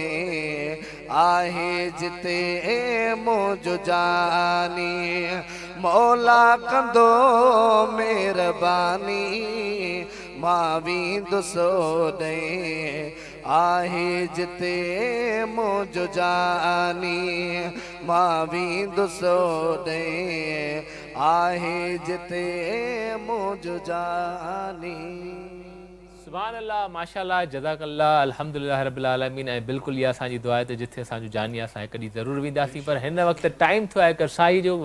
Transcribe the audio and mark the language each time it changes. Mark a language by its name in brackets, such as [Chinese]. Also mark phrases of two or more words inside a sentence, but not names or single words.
[Sindhi] आहे जिते मुंहिंजो जानी मौला कंदो महिरबानी मां वेंदुसि ओॾे आहे जिते मुंहिंजो जानी मां वेंदुसि ओॾे आहे जिते मुंहिंजो जानी। [Arabic] سبحان الله، ما شاء الله، جزاك الله، الحمد لله رب العالمين. [Sindhi] ऐं बिल्कुलु इहा असांजी दुआ आहे त जिथे असांजो जानी असां हिकु ॾींहुं ज़रूरु वेंदासीं, पर हिन वक़्तु टाइम थियो आहे करसाई जो।